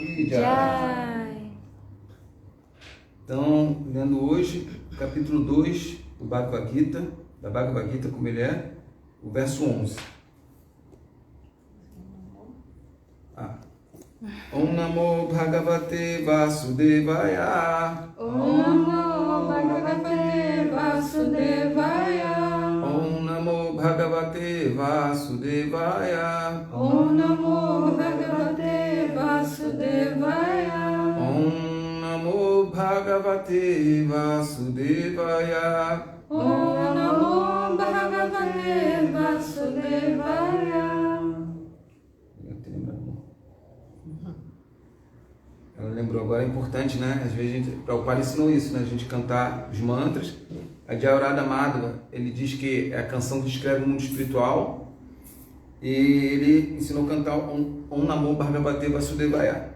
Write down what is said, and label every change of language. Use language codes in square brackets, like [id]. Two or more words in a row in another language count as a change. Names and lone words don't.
[pt] Jai. Então, lendo hoje, capítulo 2 do Bhagavad Gita, da Bhagavad Gita como ele é, o verso 11. [sa] Om Namo Bhagavate Vasudevaya. Om Namo Bhagavate Vasudevaya. Om Namo Bhagavate Vasudevaya. Om Namo Bhagavate Vasudevaya. Om Namo Bhagavate Vasudevaya. Om Namo Bhagavate Vasudevaya. [pt] Ela lembrou agora, é importante, né? Às vezes, Prabhupada ensinou isso, né? A gente cantar os mantras. A Jayarada Madhava, ele diz que é a canção que descreve o mundo espiritual. E ele ensinou a cantar [sa] Om Namo Bhagavate Vasudevaya.